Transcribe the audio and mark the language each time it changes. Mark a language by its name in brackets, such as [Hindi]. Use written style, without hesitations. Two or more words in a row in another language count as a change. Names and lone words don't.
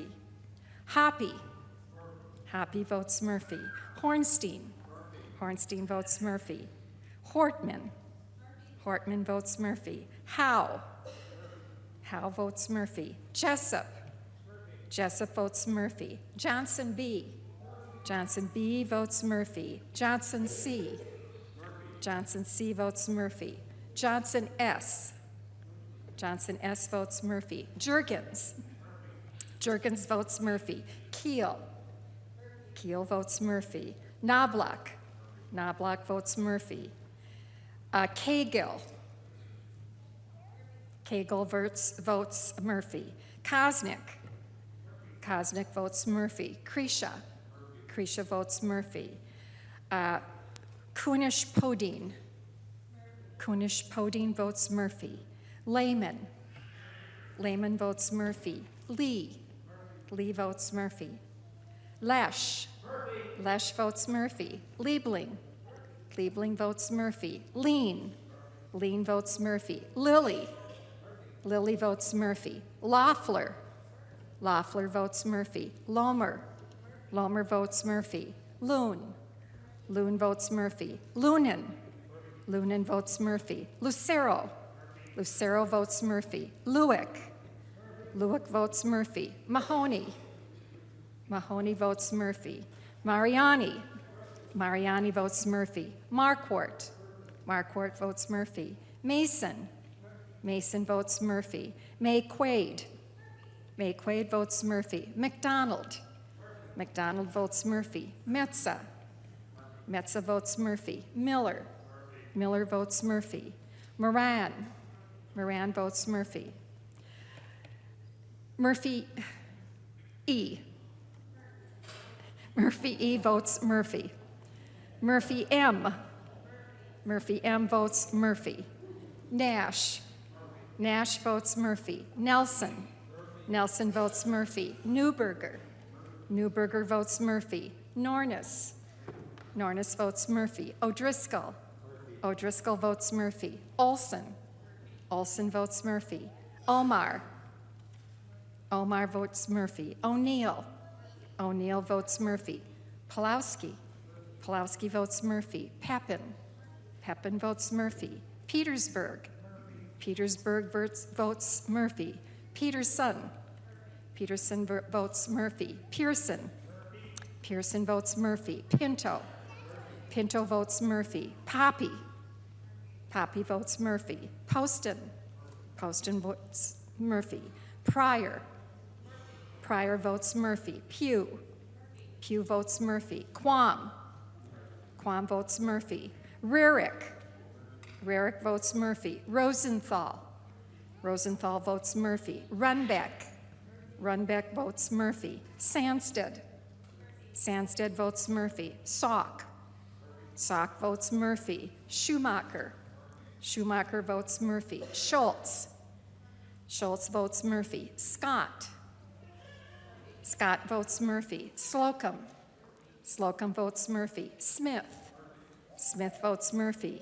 [English] Hoppy. Hoppy votes Murphy. Hornstein. Hornstein votes Murphy. Hortman. Hortman votes Murphy. Howe. Howe votes Murphy. Jessup. Jessup votes Murphy. Johnson B. Johnson B votes Murphy. Johnson C. Johnson C votes Murphy. Johnson S. Johnson S votes Murphy. Juergens. Juergens votes Murphy. Keel. Keel votes Murphy. Knobloch. Knobloch votes Murphy. Cagle. Cagle votes Murphy. Kosnick. Kosnick votes Murphy. Krisha. Krisha votes Murphy. Kunish-Podine. Kunish-Podine votes Murphy. Lehman. Lehman votes Murphy. Lee. Lee votes Murphy. Lesh. Lesh votes Murphy. Liebling. Liebling votes Murphy. Lean. Lean votes Murphy. Lilly. Lilly votes Murphy. Loeffler. Loeffler votes Murphy. Lohmer. Lohmer votes Murphy. Loon. Loon votes Murphy. Lunan. Lunan votes Murphy. Lucero. Lucero votes Murphy. Lewick. Lewick votes Murphy. Mahoney. Mahoney votes Murphy. Mariani. Mariani votes Murphy. Marquardt. Marquardt votes Murphy. Mason. Mason votes Murphy. May-Quade. May-Quade votes Murphy. McDonald. McDonald votes Murphy. Metza. Metza votes Murphy. Miller. Miller votes Murphy. Moran. Moran votes Murphy. Murphy E. Murphy E votes Murphy. Murphy M. Murphy M votes Murphy. Nash. Nash votes Murphy. Nelson. Nelson votes Murphy. Newberger. Newberger votes Murphy. Nornis. Nornis votes Murphy. O'Driscoll. O'Driscoll votes Murphy. Olson. Olson votes Murphy. Omar. Omar votes Murphy. O'Neill. O'Neill votes Murphy. Pulowski. Pulowski votes Murphy. Pepin. Pepin votes Murphy. Petersburg. Petersburg votes Murphy. Peterson. Peterson votes Murphy. Pearson. Pearson votes Murphy. Pinto. Pinto votes Murphy. Poppy. Poppy votes Murphy. Poston. Poston votes Murphy. Pryor. Pryor votes Murphy. Pugh. Pugh votes Murphy. Quam. Quam votes Murphy. Rarick. Rarick votes Murphy. Rosenthal. Rosenthal votes Murphy. Runbeck. Runbeck votes Murphy. Sandsted. Sandsted votes Murphy. Salk. Salk votes Murphy. Schumacher. Schumacher votes Murphy. Schultz. Schultz votes Murphy. Scott. Scott votes Murphy. Slocum. Slocum votes Murphy. Smith. Smith votes Murphy.